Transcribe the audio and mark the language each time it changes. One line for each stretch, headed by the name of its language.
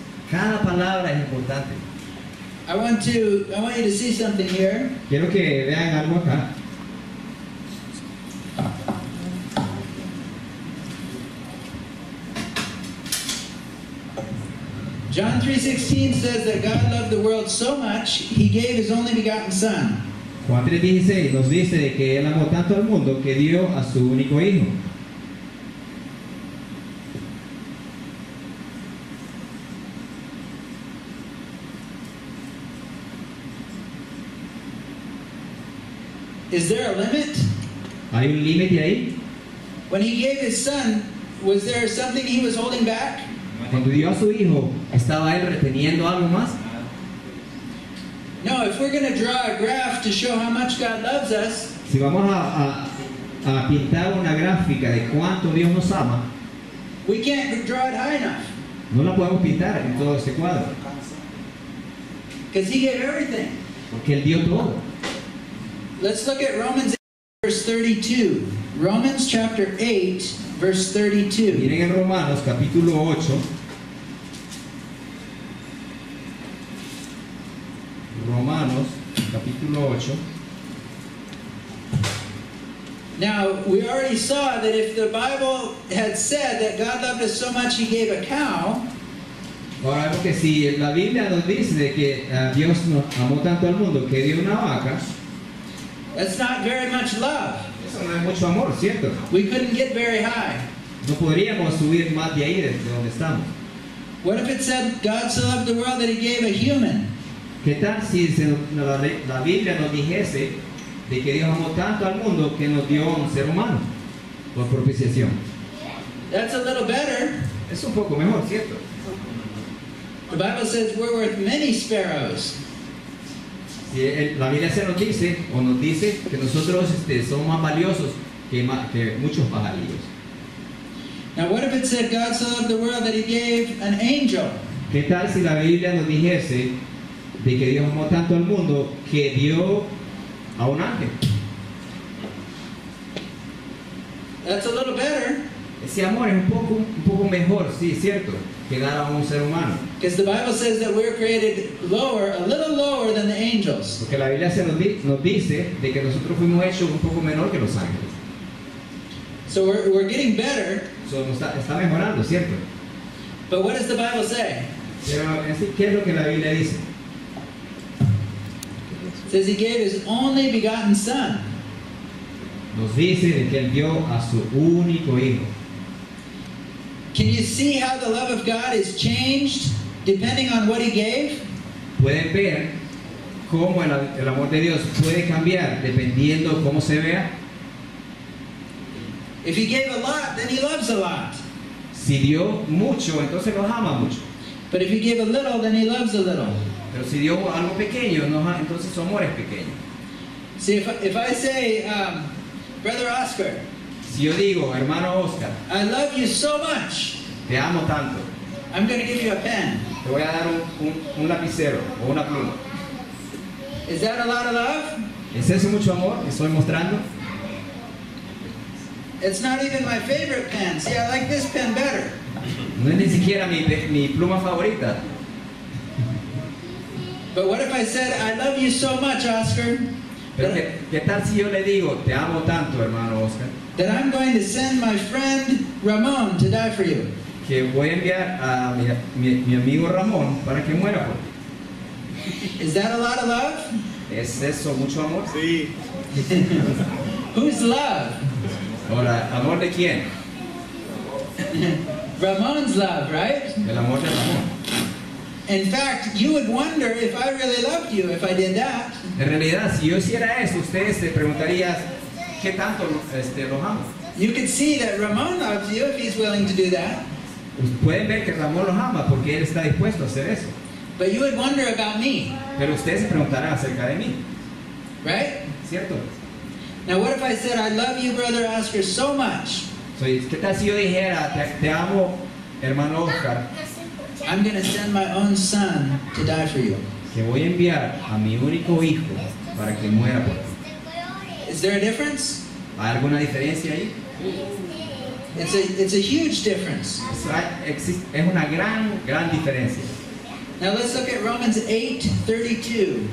Spanish: Cada palabra es importante.
English: I want you to see something here.
Spanish: Quiero que vean algo acá.
English: John 3:16 says that God loved the world so much, He gave His only begotten Son.
Spanish: Juan 3:16 nos dice de que Él amó tanto al mundo que dio a su único Hijo.
English: Is there a limit?
Spanish: ¿Hay un límite ahí?
English: When He gave His Son, was there something He was holding back?
Spanish: Cuando dio a su Hijo, ¿estaba Él reteniendo algo más?
English: No, if we're going to draw a graph to show how much God loves us,
Spanish: Si vamos a pintar una gráfica de cuánto Dios nos ama,
English: we can't draw it high enough.
Spanish: no la podemos pintar en todo este cuadro,
English: Because He gave everything.
Spanish: porque Él dio todo.
English: Let's look at Romans 8, verse 32. Romans chapter 8, verse 32.
Spanish: Miren en Romanos capítulo 8. Romanos capítulo 8.
English: Now, we already saw that if the Bible had said that God loved us so much He gave a cow,
Spanish: Ahora vemos que si la Biblia nos dice de que Dios nos amó tanto al mundo que dio una vaca,
English: that's not very much love.
Spanish: eso no es mucho amor, ¿cierto?
English: We couldn't get very high.
Spanish: No podríamos subir más de ahí, de donde estamos.
English: What if it said God so loved the world that He gave a human?
Spanish: ¿Qué tal si la Biblia nos dijese de que Dios amó tanto al mundo que nos dio un ser humano por propiciación?
English: That's a little better.
Spanish: Es un poco mejor, ¿cierto?
English: The Bible says we're worth many sparrows.
Spanish: Si la Biblia se nos dice, o nos dice que nosotros somos más valiosos que muchos pajarillos.
English: Now, what if it said God so loved the world that He gave an angel?
Spanish: ¿Qué tal si la Biblia nos dijese de que Dios amó tanto al mundo que dio a un ángel?
English: That's a little better.
Spanish: Ese amor es un poco mejor, sí, cierto, que dar a un ser humano.
English: Because the Bible says that we're created lower, a little lower than the angels.
Spanish: Porque la Biblia nos dice de que nosotros fuimos hechos un poco menor que los ángeles.
English: So we're getting better.
Spanish: So, está mejorando, ¿cierto?
English: But what does the Bible say?
Spanish: Pero, ¿qué es lo que la Biblia dice?
English: It says He gave His only begotten Son.
Spanish: nos dice de que Él dio a su único hijo.
English: Can you see how the love of God is changed depending on what He gave?
Spanish: Pueden ver cómo el amor de Dios puede cambiar dependiendo cómo se vea.
English: If He gave a lot, then He loves a lot.
Spanish: Si dio mucho, entonces nos ama mucho.
English: But if He gave a little, then He loves a little.
Spanish: Pero si dio algo pequeño, entonces su amor es pequeño.
English: See, if I say, Brother Oscar,
Spanish: Si yo digo, hermano Oscar,
English: I love you so much,
Spanish: te amo tanto,
English: I'm going to give you a pen.
Spanish: te voy a dar un lapicero o una pluma.
English: Is that a lot of love?
Spanish: ¿Es eso mucho amor que estoy mostrando?
English: It's not even my favorite pen. See, I like this pen better.
Spanish: No es ni siquiera mi pluma favorita.
English: But what if I said, I love you so much, Oscar,
Spanish: Pero ¿qué tal si yo le digo, te amo tanto, hermano Oscar,
English: that I'm going to send my friend Ramon to die for you?
Spanish: que voy a enviar a mi amigo Ramón para que muera por ti?
English: Is that a lot of love?
Spanish: ¿Es eso mucho amor? Sí.
English: Whose love?
Spanish: Ahora, ¿amor de quién?
English: Ramon's love, right?
Spanish: El amor de Ramón.
English: In fact, you would wonder if I really loved you if I did that.
Spanish: En realidad, si yo hiciera eso, ustedes se preguntarían, ¿qué tanto los amo?
English: You could see that Ramon loves you if he's willing to do that.
Spanish: Pueden ver que Ramón los ama porque él está dispuesto a hacer eso.
English: But you would wonder about me,
Spanish: Pero ustedes se preguntarán acerca de mí,
English: right?
Spanish: ¿cierto?
English: Now, what if I said, I love you, Brother Oscar, so much,
Spanish: ¿Qué tal si yo dijera, te amo, hermano Oscar,
English: I'm going to send my own son to die for you?
Spanish: que voy a enviar a mi único hijo para que muera por ti?
English: Is there a difference?
Spanish: ¿Hay alguna diferencia ahí?
English: It's a huge difference.
Spanish: Es una gran diferencia.
English: Now, let's look at Romans 8:32.